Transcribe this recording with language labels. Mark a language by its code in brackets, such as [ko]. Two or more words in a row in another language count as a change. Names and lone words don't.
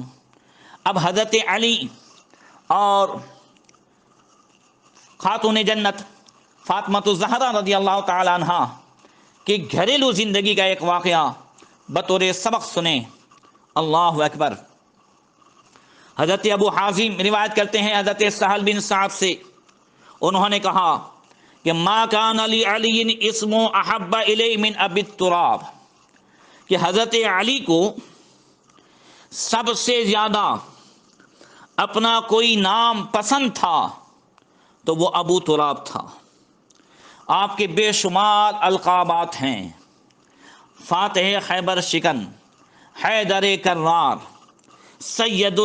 [ur] اب حضرت علی اور خاتون جنت فاطمہ الزہرا [ar] رضی اللہ تعالی عنہا [ur] کہ گھریلو زندگی کا ایک واقعہ بطور سبق سنیں۔ [ar] اللہ اکبر۔ [ur] حضرت ابو حازم روایت کرتے ہیں حضرت سہل بن سعد سے، انہوں نے کہا کہ [ar] ما کان علی علی اسم احب الی من ابی التراب، [ur] کہ حضرت علی کو سب سے زیادہ اپنا کوئی نام پسند تھا تو وہ ابو تراب تھا۔ آپ کے بے شمار القابات ہیں، فاتح خیبر شکن، حیدر کرار، سید